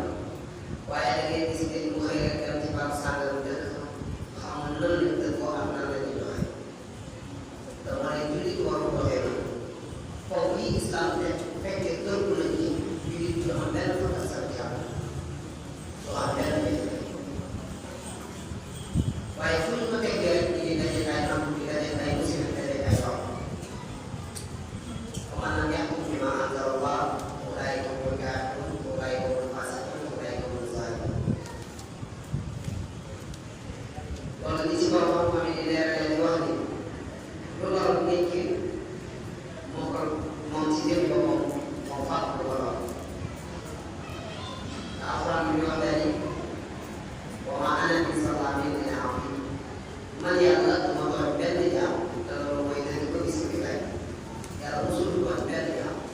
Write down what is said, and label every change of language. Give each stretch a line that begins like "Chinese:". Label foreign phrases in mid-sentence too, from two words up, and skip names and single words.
Wolof: waaye da ngay gis ne mu xëy rek dem ci barab sàngam dëkk xamul lan lañ dëkkoo ak nan la ñuy doxee dama ne jullit waru doxee noonu foofu yi islam te bu fekkee tënku nañ ci jullit du am benn fakka sa jàmm du am benn jafe-jafe waaye fu ñu ko teggee rek ñu ngi daje ay am di daje ay musiba daje ay xaw
Arabic: ومن لم يحكم بما انزل الله اولئك هم الكافرون اولئك هم الفاسقون اولئك هم الظالمون
Wolof: loolu li ci borom xam-xam yi di leeral di wax ni lu lor nit ki moo ko moom ci jëm boppam moo fàq ko lor alxuraan bi wax dani
Arabic: وما أنا بظلام للعبيد
Wolof: man yàlla duma tooñ benn jaam te loolu mooy dëgg ko gis ko tey yàlla mosul tooñ benn jaam